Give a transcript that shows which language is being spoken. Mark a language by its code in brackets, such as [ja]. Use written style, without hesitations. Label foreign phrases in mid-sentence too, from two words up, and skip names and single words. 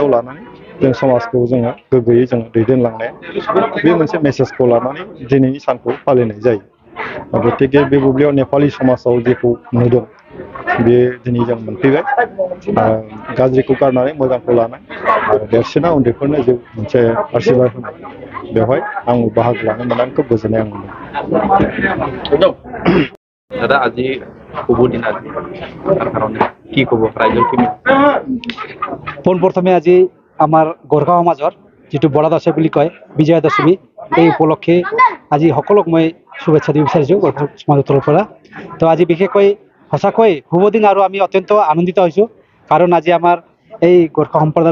[brx] लानानै जों समाजखौ जोङो गोग्गोयै जों दैदेनलांनाय बे मोनसे मेसेजखौ लानानै दिनैनि सानखौ फालिनाय जायो गतिके बे बुब्लियाव नेपाली समाजाव जेखौ नुदों बे दिनै जों मोनफैबाय गाज्रिखौ गारनानै मोजांखौ लानाय आरो देरसिना उन्दैफोरनो जे मोनसे आशीर्बाद होनाय बेवहाय आं बाहागो लानो मोननानै खोब गोजोननाय आं मोनदों [as] दादा আজি শুভ দিন আজি তাৰ কাৰণে কি ক'ব ৰাইজৰ কি পোনপ্ৰথমে আজি আমাৰ গোৰ্খা সমাজৰ যিটো বৰ'জ বুলি কয় বিজয়া দশমী এই উপলক্ষে আজি সকলোক মই শুভেচ্ছা দিব বিচাৰিছোঁ গোৰ্খা সমাজৰ তৰফৰ পৰা তো আজি বিশেষকৈ সঁচাকৈ শুভ দিন আৰু আমি অত্যন্ত আনন্দিত হৈছোঁ কাৰণ আজি আমাৰ এই গোৰ্খা সম্প্ৰদায়ৰ